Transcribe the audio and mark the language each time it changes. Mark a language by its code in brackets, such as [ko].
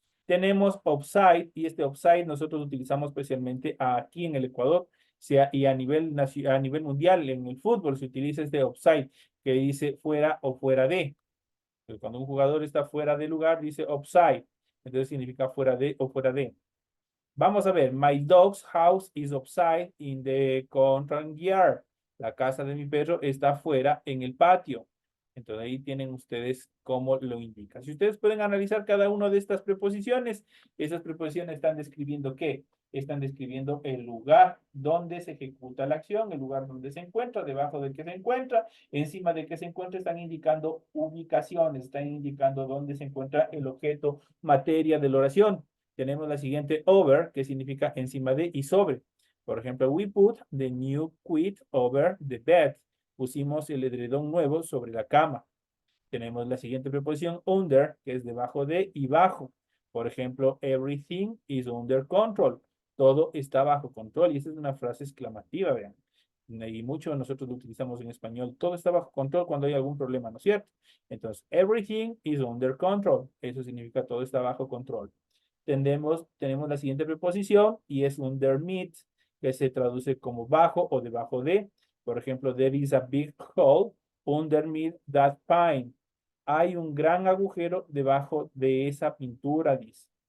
[es] Tenemos offside y este offside nosotros utilizamos especialmente aquí en el Ecuador, sea, y a nivel mundial en el fútbol se utiliza este offside que dice fuera o fuera de. Entonces, cuando un jugador está fuera de lugar dice offside, entonces significa fuera de o fuera de. Vamos a ver, [en] my dog's house is outside in the contract yard. [es] La casa de mi perro está afuera en el patio. Entonces ahí tienen ustedes cómo lo indica. Si ustedes pueden analizar cada una de estas preposiciones, esas preposiciones están describiendo ¿qué? Están describiendo el lugar donde se ejecuta la acción, el lugar donde se encuentra, debajo del que se encuentra, encima del que se encuentra, están indicando ubicaciones, están indicando dónde se encuentra el objeto, materia de la oración. Tenemos la siguiente over, que significa encima de y sobre. Por ejemplo, [en] we put the new quilt over the bed. [es] Pusimos el edredón nuevo sobre la cama. Tenemos la siguiente preposición under, que es debajo de y bajo. Por ejemplo, [en] everything is under control. [es] Todo está bajo control. Y esta es una frase exclamativa, vean. Y mucho nosotros lo utilizamos en español. Todo está bajo control cuando hay algún problema, ¿no es cierto? [en] Entonces, everything is under control. [es] Eso significa todo está bajo control. Tenemos la siguiente preposición y es underneath, que se traduce como bajo o debajo de. Por ejemplo, [en] there is a big hole underneath that pine. [es] Hay un gran agujero debajo de esa pintura, dice.